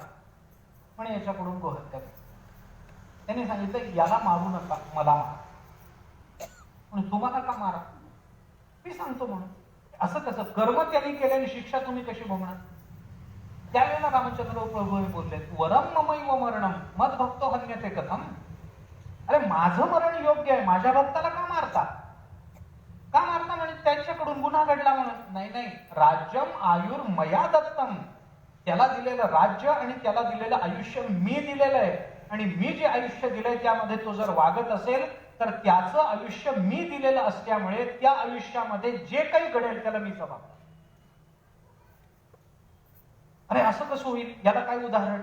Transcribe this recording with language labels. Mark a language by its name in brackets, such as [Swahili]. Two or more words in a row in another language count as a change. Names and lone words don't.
[Marathi] म्हणे याच्याकडून गोहत्या. त्यांनी सांगितलं याला मारू नका, मला मारा. म्हणून तुम्हाला का मारा. मी सांगतो म्हणून. असं कसं. कर्म त्यांनी केल्याने शिक्षा तुम्ही कशी भोगणार. त्यावेळेला रामचंद्र प्रभू बोलले [Sanskrit] वरम ममैव मरणम मद्भक्तो हन्यते कथम. [Marathi] अरे माझं मरण योग्य आहे, माझ्या भक्ताला का मारता. का मारता म्हणजे त्याच्याकडून गुन्हा घडला म्हणून. नाही नाही. [Sanskrit] राज्यम आयुर्मया दत्तम. [Marathi] त्याला दिलेलं राज्य आणि त्याला दिलेलं आयुष्य मी दिलेलं आहे. आणि मी जे आयुष्य दिलंय त्यामध्ये तो जर वागत असेल तर त्याचं आयुष्य मी दिलेलं असल्यामुळे त्या आयुष्यामध्ये जे काही घडेल त्याला मी जबाबदार. अरे असं कसं होईल. याला काय उदाहरण.